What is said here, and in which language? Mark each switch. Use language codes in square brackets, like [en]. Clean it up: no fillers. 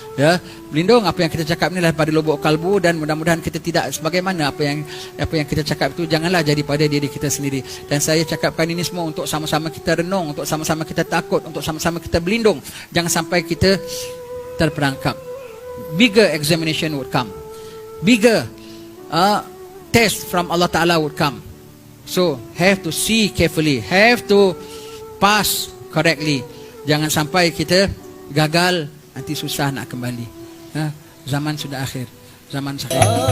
[ms] Ya, berlindung apa yang kita cakap ni adalah pada lubuk kalbu, dan mudah-mudahan kita tidak sebagaimana apa yang kita cakap itu janganlah jadi pada diri kita sendiri. Dan saya cakapkan ini semua untuk sama-sama kita renung, untuk sama-sama kita takut, untuk sama-sama kita berlindung. Jangan sampai kita terperangkap. [en] Bigger examination would come. Bigger test from Allah Ta'ala would come. So, have to see carefully, have to pass correctly. [ms] Jangan sampai kita gagal, nanti susah nak kembali. Zaman sudah akhir. Zaman sekarang.